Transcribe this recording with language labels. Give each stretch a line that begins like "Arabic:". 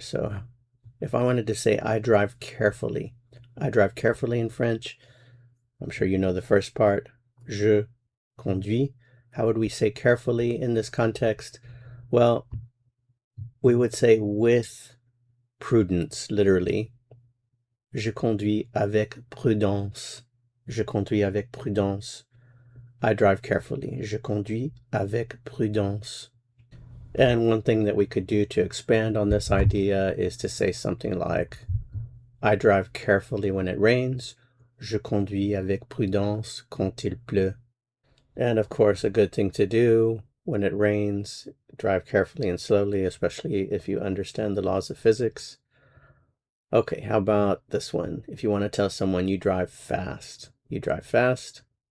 English: So if I wanted to say, I drive carefully in French, I'm sure you know the first part,
French: je conduis.
English: How would we say carefully in this context? Well, we would say with prudence, literally.
French: Je conduis avec prudence. Je conduis avec prudence.
English: I drive carefully.
French: Je conduis avec prudence.
English: And one thing that we could do to expand on this idea is to say something like, I drive carefully when it rains.
French: Je conduis avec prudence quand il pleut.
English: And of course, a good thing to do when it rains, drive carefully and slowly, especially if you understand the laws of physics. Okay, how about this one? If you want to tell someone you drive fast. You drive fast.